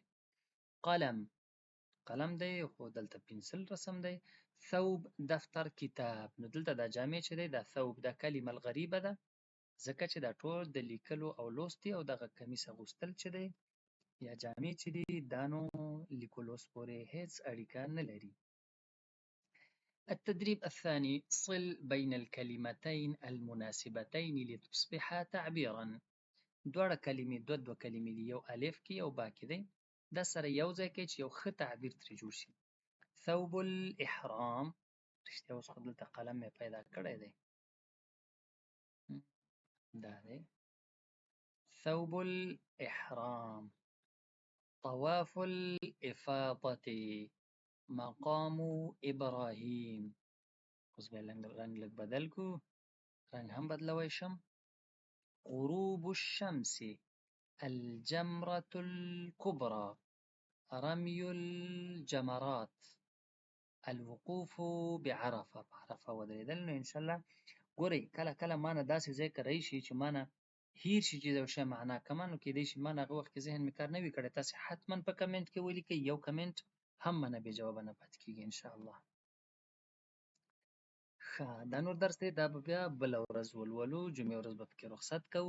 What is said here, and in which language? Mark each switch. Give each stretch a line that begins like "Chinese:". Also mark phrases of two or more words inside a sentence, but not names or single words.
Pashto: قلم، قلم دی خو دلته پنسل رسم دی. ثوب، دفتر، کتاب. نو دلته دا جامې چې دی دا ثوب دا
Arabic: کلمه الغریبه
Pashto: ده، ځکه چې دا ټول د لیکلو او لوستي او دغه کمیس اغوستل چې دی یا جامې چې دي دا نو لیکو لوست پورې هیڅ اړیکه نه لري.
Arabic: التدريب الثاني. صل بين الكلمتين المناسبتين لتصبح تعبيرا.
Pashto: دواړه کلمې دوه کلمې دي، یو الف کې یو با کې دی، دا سره یو ځای کې چې یو ښه تعبیر ترې جوړ شي.
Arabic: ثوب الاحرام،
Pashto: رښتیا اوس خو دلته قلم مې پیدا کړی دی، دا دی
Arabic: ثوب الاحرام. طواف الافاضة، مقام ابراهیم.
Pashto: اوس به رنګ لږ بدل کړو، رنګ هم بدلوی شم.
Arabic: غروب الشمس، الجمرة الكبرى، رمي الجمرات، الوقوف بعرفه.
Pashto: بعرفه ودرېدل. نو انشاءالله ګورئ کله کله ما نه داسې ځای کې راشي چې ما نه هیر شي چې د یو شی معنا کومه، نو کیدای شي ما نه هغه وخت کې ذهن مې کار نه وي کړی. تاسې حتما په کمنټ کې ولیکئ، یو کمنټ هم منه بې جوابه نه پاتې کېږي انشاءالله. ښه، دا نور درس دی، دا به بیا بله ورځ ولولو، جمعې ورځ به پکې رخصت کوو.